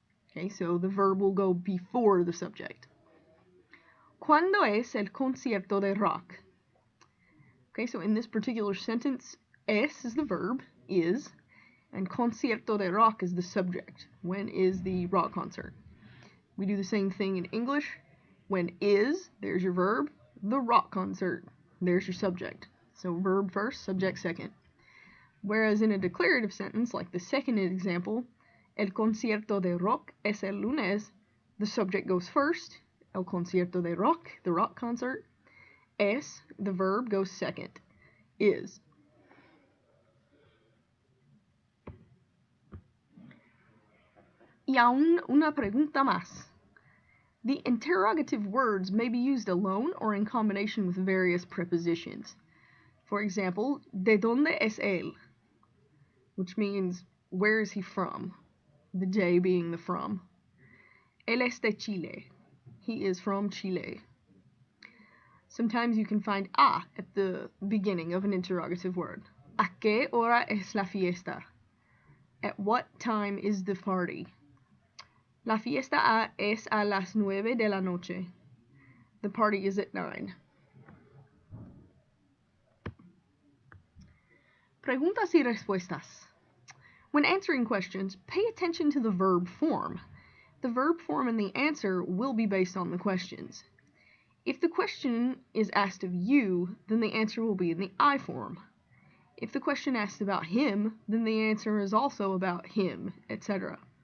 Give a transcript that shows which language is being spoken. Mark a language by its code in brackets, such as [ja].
[en] Okay, so the verb will go before the subject. [es] ¿Cuándo es el concierto de rock? [en] Okay, so in this particular sentence, es is the verb, is, and concierto de rock is the subject. When is the rock concert? We do the same thing in English. When is, there's your verb. The rock concert, there's your subject. So verb first, subject second. Whereas in a declarative sentence, like the second example, [es] el concierto de rock es el lunes, [en] the subject goes first. [es] El concierto de rock, [en] the rock concert. Es, the verb, goes second. Is. [es] Y aún una pregunta más. [en] The interrogative words may be used alone or in combination with various prepositions. For example, [es] ¿de dónde es él? [en] Which means, where is he from? The de being the from. [es] Él es de Chile. [en] He is from Chile. Sometimes you can find a at the beginning of an interrogative word. [es] ¿A qué hora es la fiesta? [en] At what time is the party? [es] La fiesta es a las 9 de la noche. [en] The party is at 9. [es] Preguntas y respuestas. [en] When answering questions, pay attention to the verb form. The verb form and the answer will be based on the questions. If the question is asked of you, then the answer will be in the I form. If the question asks about him, then the answer is also about him, etc.